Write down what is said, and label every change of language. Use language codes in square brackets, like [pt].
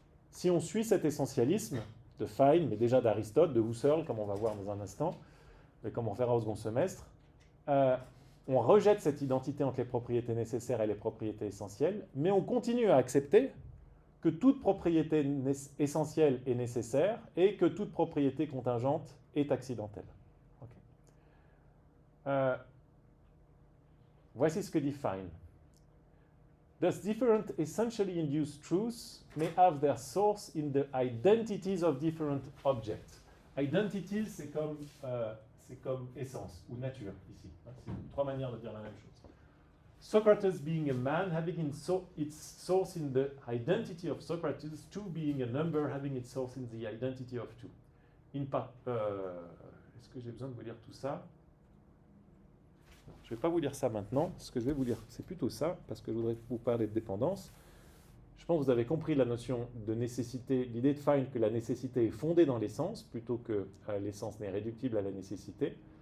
[fr] Si on suit cet essentialisme de Fine, mais déjà d'Aristote, de Husserl, comme on va voir dans un instant, et comme on verra au second semestre, on rejette cette identité entre les propriétés nécessaires et les propriétés essentielles, mais on continue à accepter que toute propriété essentielle est nécessaire et que toute propriété contingente est accidentelle. Okay. Voici ce que dit Fine. [en] Thus, different essentially induced truths may have their source in the identities of different objects. [fr] Identities, c'est comme essence ou nature ici. C'est trois manières de dire la même chose. [en] Socrates being a man having its source in the identity of Socrates, two being a number having its source in the identity of two. [fr] Est-ce que j'ai besoin de vous lire tout ça? Je ne vais pas vous lire ça maintenant. Ce que je vais vous lire, c'est plutôt ça, parce que je voudrais vous parler de dépendance. Je pense que vous avez compris la notion de nécessité, l'idée de Fine que la nécessité est fondée dans l'essence, plutôt que l'essence n'est réductible à la nécessité.